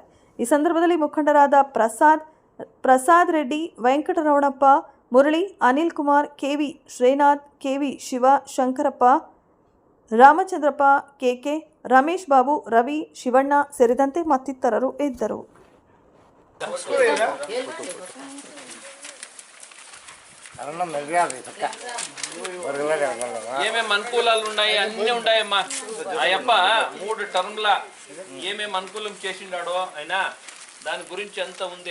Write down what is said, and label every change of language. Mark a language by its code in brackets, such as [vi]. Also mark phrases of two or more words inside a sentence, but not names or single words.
[kn] ಈ ಸಂದರ್ಭದಲ್ಲಿ ಮುಖಂಡರಾದ ಪ್ರಸಾದ್ ರೆಡ್ಡಿ, ವೆಂಕಟರಮಣಪ್ಪ, ಮುರಳಿ, ಅನಿಲ್ ಕುಮಾರ್, KV ಶ್ರೀನಾಥ್, KV ಶಿವ, ಶಂಕರಪ್ಪ, ರಾಮಚಂದ್ರಪ್ಪ, KK, ರಮೇಶ್ ಬಾಬು, ರವಿ, ಶಿವಣ್ಣ ಸೇರಿದಂತೆ ಮತ್ತಿತರರು ಇದ್ದರು. [te] ఏమేం అనుకూలాలు ఉన్నాయి అన్నీ ఉన్నాయమ్మా. అయ్యప్ప 3 టర్మ్ల ఏమేం అనుకూలం చేసిండాడో అయినా దాని గురించి అంతా ఉంది.